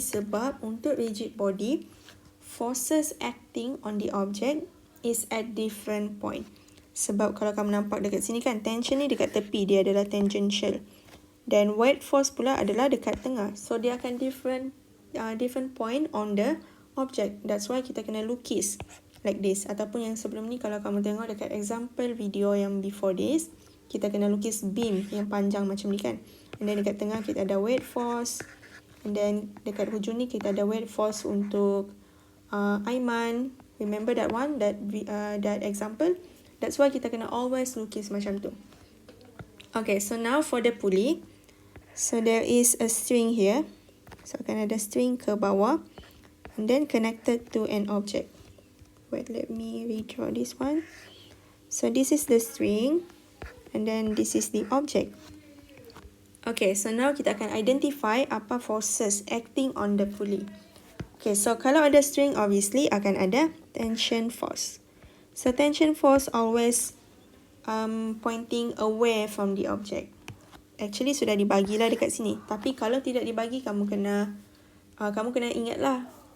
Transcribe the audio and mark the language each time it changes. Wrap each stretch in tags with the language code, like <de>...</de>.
<ms>Sebab untuk</ms> <en>rigid body, forces acting on the object is at different point.</en> <ms>Sebab kalau kamu nampak dekat sini kan, tension ni dekat tepi, dia adalah tangential. Dan weight force pula adalah dekat tengah.</ms> <en>So, dia akan different point on the object. That's why</en> <ms>kita kena lukis</ms> <en>like this.</en> <ms>Ataupun yang sebelum ni, kalau kamu tengok dekat example video yang before this, kita kena lukis beam yang panjang macam ni kan. And then dekat tengah kita ada weight force. And then dekat hujung ni kita ada weight force untuk Aiman.</ms> <en>Remember that one, that example? That's why</en> <ms>kita kena always lukis macam tu.</ms> <en>Okay, so now for the pulley. So there is a string here.</en> <ms>So akan ada string ke bawah.</ms> <en>And then connected to an object. Wait, let me redraw this one. So this is the string. And then this is the object. Okay, so now</en> <ms>kita akan</ms> <en>identify apa forces acting on the pulley.</en> <ms>Okay, so kalau ada string, obviously akan ada tension force.</ms> <en>So tension force always pointing away from the object.</en> <ms>Actually sudah dibagilah dekat sini. Tapi kalau tidak dibagi, kamu kena ingatlah.</ms>